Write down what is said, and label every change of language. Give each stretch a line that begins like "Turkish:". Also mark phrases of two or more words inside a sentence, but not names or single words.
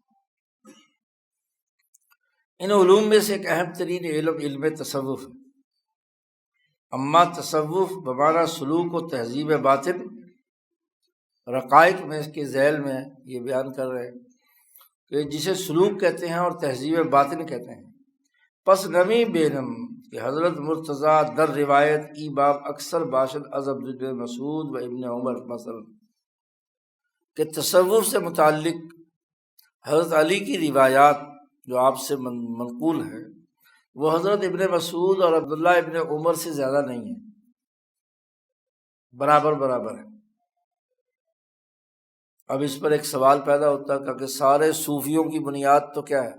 Urdu: ان علوم میں سے ایک اہم ترین علم علم تصوف ہے۔
Persian: اما تصوف بمعنی سلوک و تہذیب باطن،
Urdu: رقائق میں اس کے ذیل میں یہ بیان کر رہے ہیں کہ جسے سلوک کہتے ہیں اور تہذیب باطن کہتے ہیں۔
Persian: پس نمی بینم کہ حضرت مرتضیٰ در روایت ای باب اکثر باشد از عبد مسعود و ابن عمر مثلا،
Urdu: کہ تصوف سے متعلق حضرت علی کی روایات جو آپ سے منقول ہے وہ حضرت ابن مسعود اور عبداللہ ابن عمر سے زیادہ نہیں ہے، برابر برابر ہے۔ اب اس پر ایک سوال پیدا ہوتا ہے کہ سارے صوفیوں کی بنیاد تو کیا ہے؟